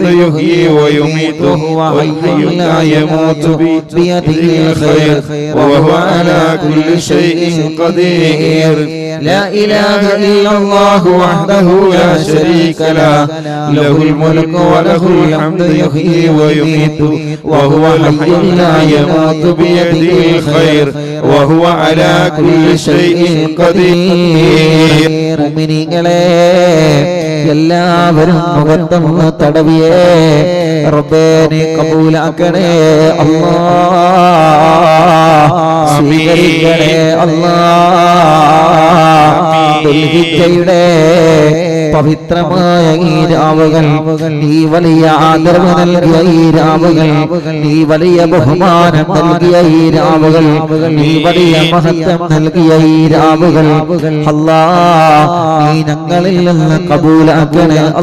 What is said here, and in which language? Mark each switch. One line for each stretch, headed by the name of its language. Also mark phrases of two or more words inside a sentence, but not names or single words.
Arabic: يحيي ويميت وهو حي لا يموت بيده الخير وهو على كل شيء قدير لا إله إلا الله وحده لا شريك له له الملك وله الحمد يحيي ويميت وهو حي لا يموت بيده الخير وهو على كل شيء قدير
Malayalam: മുഅ്മിനീങ്ങളെ എല്ലാവരും മുഖത്തൊന്ന് തടവിയേ റബ്ബേ നീ കബൂലാക്കണേ അല്ലാഹ് സ്വീകരിക്കണേ അല്ലാഹ് ദുൽഹിജ്ജയുടെ പവിത്രമായ ഈ രാവുകൾ നീ വലിയ ആദരവ് നൽകിയ ഈ രാവുകൾ നീ വലിയ ബഹുമാനം നൽകിയ ഈ രാവുകൾ നീ വലിയ മഹത്വം നൽകിയ ഈ രാവുകൾ അല്ലാഹ് നീ ഞങ്ങളിൽ നിന്ന് കബൂലാക്കണേ